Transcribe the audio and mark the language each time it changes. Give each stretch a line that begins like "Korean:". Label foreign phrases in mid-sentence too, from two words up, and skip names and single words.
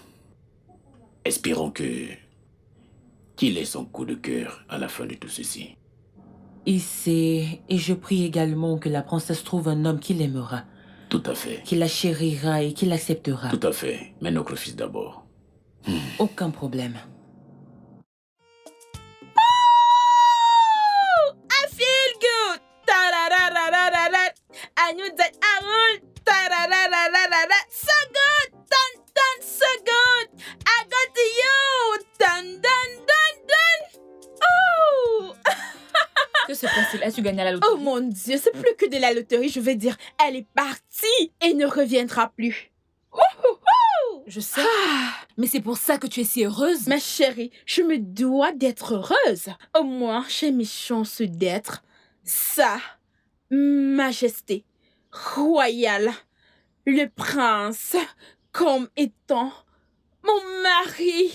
French: Espérons qu'il ait son coup de cœur à la fin de tout ceci. Et je prie également que la princesse trouve un homme qui l'aimera. Tout à fait. Qui la chérira et qui l'acceptera. Tout à fait. Mais notre fils d'abord. Aucun problème.
English: I feel good. Ta-ra-ra-ra-ra-ra-ra. I knew that I would. Ta-ra-ra-ra-ra-ra-ra. So good. Dun, dun, so good. I got to you. Dun, dun, dun, dun. Oh.
French: Que se passe-t-il? As-tu gagné à la loterie? Oh mon Dieu, c'est plus que de la loterie, je veux dire. Elle est partie et ne reviendra plus. Je sais. Mais c'est pour ça que tu es si heureuse. Ma chérie, je me dois d'être heureuse. Au moins, j'ai mes chances d'être Sa Majesté royale, le prince, comme étant mon mari.